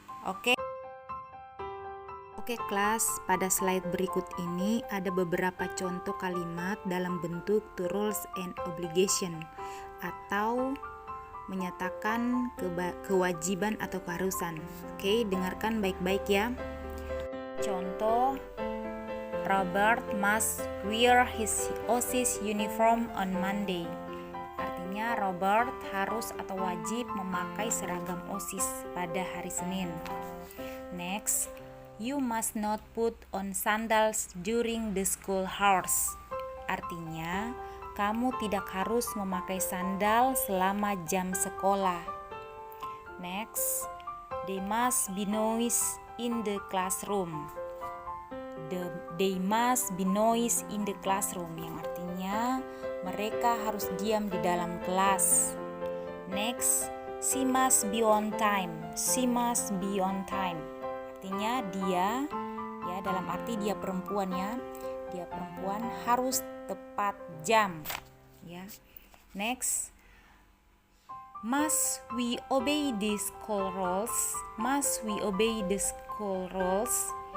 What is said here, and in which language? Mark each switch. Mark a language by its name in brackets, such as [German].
[Indonesian] Oke kelas, pada slide berikut ini ada beberapa contoh kalimat dalam bentuk [English] the rules and obligation [Indonesian] atau menyatakan kewajiban atau keharusan. Oke, dengarkan baik-baik ya. [English] Contoh, Robert must wear his OSIS uniform on Monday. [Indonesian] Artinya Robert harus atau wajib memakai seragam OSIS pada hari Senin. [English] Next, you must not put on sandals during the school hours. [Indonesian] Artinya, kamu tidak harus memakai sandal selama jam sekolah. [English] Next, they must be noise in the classroom. They must be noise in the classroom, [Indonesian] yang artinya mereka harus diam di dalam kelas. [English] Next, she must be on time. She must be on time. [Indonesian] Artinya dia, ya dalam arti dia perempuan ya. Dia perempuan harus tepat jam, ya. [English] Next, must we obey the school rules? Must we obey the school rules?